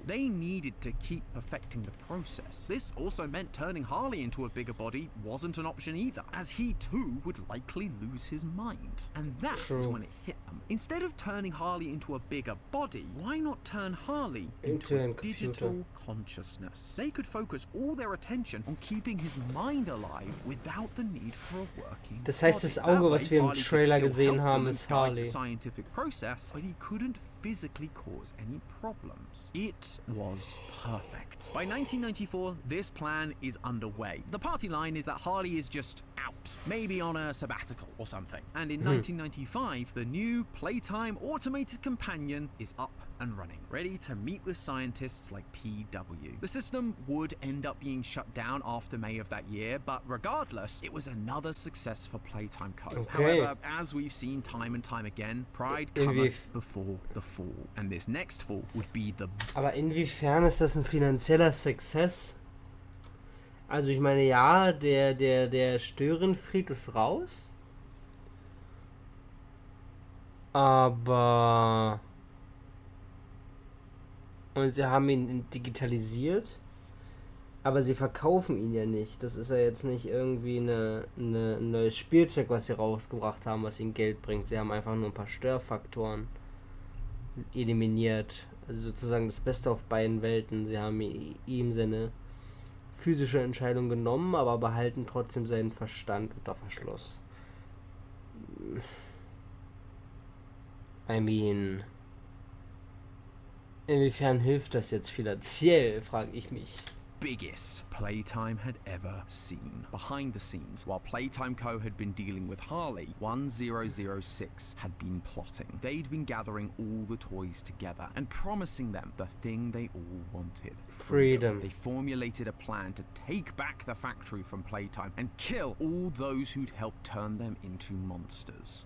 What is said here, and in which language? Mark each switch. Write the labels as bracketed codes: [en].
[en] They needed to keep perfecting the process. This also meant turning Harley into a bigger body wasn't an option either, as he too would likely lose his mind. And that was when it hit them. Instead of turning Harley into a bigger body, why not turn Harley into a digital consciousness? They could focus all their attention on keeping his mind alive without the need for a working [de] Das heißt, das Auge, was wir im Trailer gesehen haben, ist Harley. [en] Scientific process, but he couldn't physically cause any problems. It was perfect. By 1994, this plan is underway. The party line is that Harley is just out, maybe on a sabbatical or something. And in 1995, the new Playtime automated companion is up and running, ready to meet with scientists like PW. The system would end up being shut down after May of that year, but regardless, it was another success for Playtime Co. However, as we've seen time and time again, pride cometh before the fall. And this next fall would be the... [de] Aber inwiefern ist das ein finanzieller Success? Also ich meine, ja, der Störenfried ist raus. Aber... Und sie haben ihn digitalisiert, aber sie verkaufen ihn ja nicht. Das ist ja jetzt nicht irgendwie ein neues Spielzeug, was sie rausgebracht haben, was ihnen Geld bringt. Sie haben einfach nur ein paar Störfaktoren eliminiert. Also sozusagen das Beste auf beiden Welten. Sie haben ihm seine physische Entscheidung genommen, aber behalten trotzdem seinen Verstand unter Verschluss. [en] I mean... [de] Inwiefern hilft das jetzt finanziell, frage ich mich. [en] Biggest Playtime had ever seen. Behind the scenes, while Playtime Co. had been dealing with Harley, 1006 had been plotting. They'd been gathering all the toys together and promising them the thing they all wanted. Freedom. They formulated a plan to take back the factory from Playtime and kill all those who'd helped turn them into monsters.